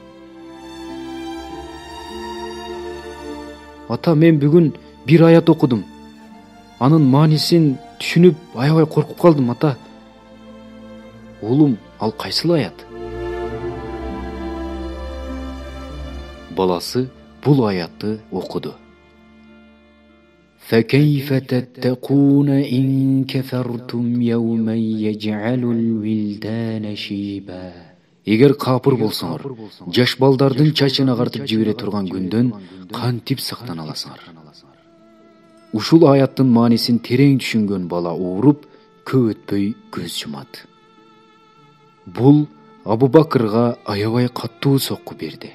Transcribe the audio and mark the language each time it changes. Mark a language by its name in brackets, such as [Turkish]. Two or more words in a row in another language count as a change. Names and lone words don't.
[Kyrgyz] "Ата, мен бүгүн бир аят окудум. Анын маанисин түшүнүп аябай коркуп калдым, ата." "Уулум, ал кайсыл аят?" Баласы бул аятты окуду. [Arabic] فَكَيْفَ تَتَّقُونَ إِنْ كَفَرْتُمْ يَوْمًا يَجْعَلُ الْوِلْدَانَ شِيبًا. [Kyrgyz] Эгер капыр болсоңор, жаш балдардын чачын агартып жибере турган күндөн кантип сактана аласыңар? Ушул аяттын маанисин терең түшүнгөн бала ооруп, көп өтпөй көз жумат. Бул Абу Бакрга аябай каттуу сокку берди.